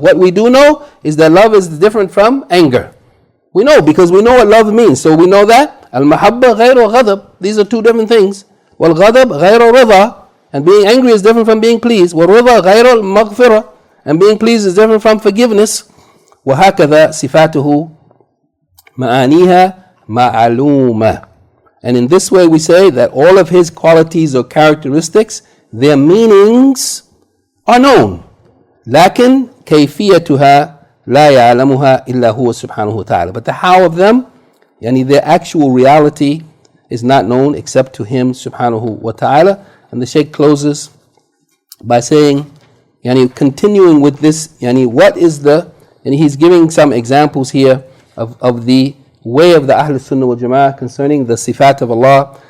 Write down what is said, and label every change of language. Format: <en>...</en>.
<en>What we do know is that love is different from anger. We know because we know what love means, so we know that</en> <ar>al-mahabba ghayru al-ghadab.</ar> <en>These are two different things.</en> <ar>Wal-ghadab ghayru rida,</ar> <en>and being angry is different from being pleased.</en> <ar>Wal-rida ghayru al-maghfirah,</ar> <en>and being pleased is different from forgiveness.</en> <ar>وهكذا صفاته معانيها معلومة.</ar> <en>And in this way we say that all of his qualities or characteristics, their meanings are known.</en> <ar>لكن كيفيتها لا يعلمها إلا هو سبحانه وتعالى.</ar> <en>But the how of them, yani their actual reality, is not known except to him subhanahu wa ta'ala. And the Shaykh closes by saying, yani continuing with this, yani what is the, and he's giving some examples here of the way of the Ahl Sunnah wal Jama'ah concerning the sifat of Allah.</en>